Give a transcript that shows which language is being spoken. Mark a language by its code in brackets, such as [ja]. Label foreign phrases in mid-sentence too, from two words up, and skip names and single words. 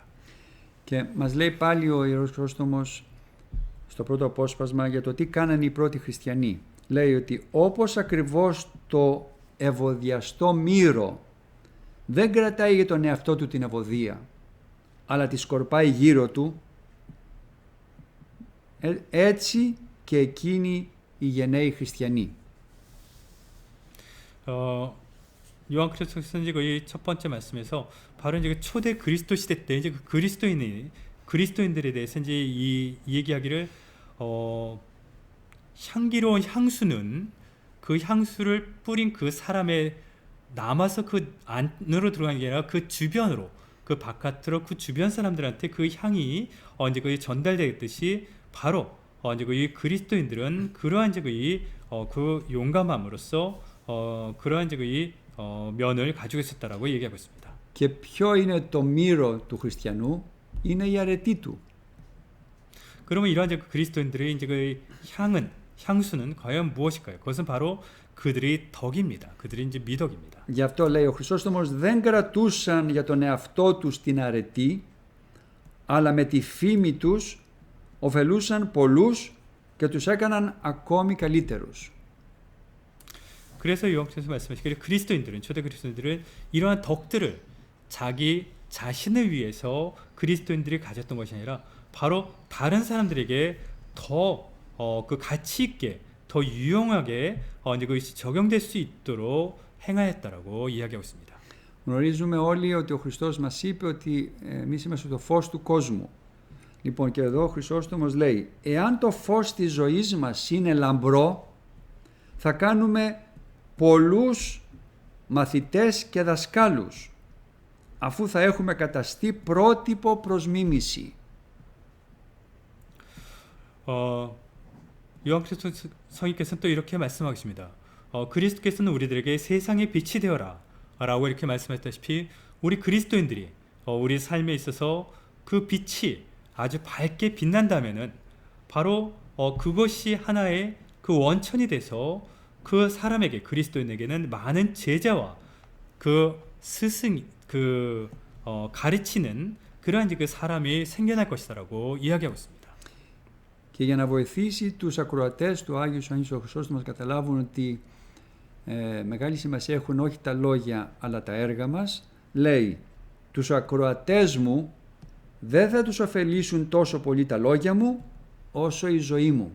[el] Και μας λέει πάλι ο Ιερός Χρυσόστομος στο πρώτο απόσπασμα για το τι κάνανε οι πρώτοι χριστιανοί. Λέει ότι όπως ακριβώς το ευωδιαστό μύρο δεν κρατάει για τον εαυτό του την ευωδία, αλλά τη σκορπάει γύρω του, έτσι και εκείνοι οι γενναίοι χριστιανοί. [ko] 요한 그리스도께서는 이제 거의 첫 번째 말씀에서 바로 이제 그 초대 그리스도 시대 때 이제 그 그리스도인들에 대해서 이제 이 얘기하기를 향기로운 향수는 그 향수를 뿌린 그 사람의 남아서 그 안으로 들어가는 게 아니라 그 주변으로, 그 바깥으로 그 주변 사람들한테 그 향이 이제 거의 전달되듯이 바로 이제 그 그리스도인들은 그러한 이제 그 용감함으로써 그러한 이제 면을 가지고 있었다라고 얘기하고 있습니다. [el] Και ποιο είναι το μύρο του χριστιανού? Είναι η αρετή του. [ko] 그러면 이러한 이제 그리스도인들의 이제 그 향수는 과연 무엇일까요? 그것은 바로 그들의 덕입니다. 그들의 이제 미덕입니다. [el] Γι' αυτό λέει ο Χρυσόστομος δεν κρατούσαν για τον εαυτό τους την αρετή, αλλά με τη φήμη τους ωφελούσαν πολλούς και τους έκαναν ακόμη καλύτερους. [ko] 그래서 요한께서 말씀하시기를 그리스도인들은, 초대 그리스도인들은 이러한 덕들을 자기 자신을 위해서 그리스도인들이 가졌던 것이 아니라 바로 다른 사람들에게 더 그 가치 있게 더 유용하게 이제 그것이 적용될 수 있도록 행하였다라고 이야기하고 있습니다. [el] Γνωρίζουμε όλοι ότι ο Χριστός μας είπε ότι εμείς είμαστε το φως του κόσμου. Λοιπόν, και εδώ ο Χρυσόστομος λέει, εάν το φως της ζωής μας είναι λαμπρό, θα κάνουμε πολλούς μαθητές και δασκάλους, αφού θα έχουμε καταστεί πρότυπο προς μίμηση. [ko] 요한계시록 성인께서는 또 이렇게 말씀하고 있습니다. 그리스도께서는 우리들에게 세상의 빛이 되어라 라고 이렇게 말씀하셨다시피 우리 그리스도인들이 우리 삶에 있어서 그 빛이 아주 밝게 빛난다면은 바로 그것이 하나의 그 원천이 돼서 그 사람에게 그리스도인에게는 많은 제자와 그 스승 가르치는 그러한 그 사람이 생겨날 것이다라고 이야기하고 있습니다. [el] Και για να βοηθήσει τους ακροατές του Άγιου Ιωάννης ο Χρυσόστομος να καταλάβουν ότι μεγάλη σημασία έχουν όχι τα λόγια αλλά τα έργα μας, λέει, τους ακροατές μου δεν θα τους ωφελήσουν τόσο πολύ τα λόγια μου όσο η ζωή μου.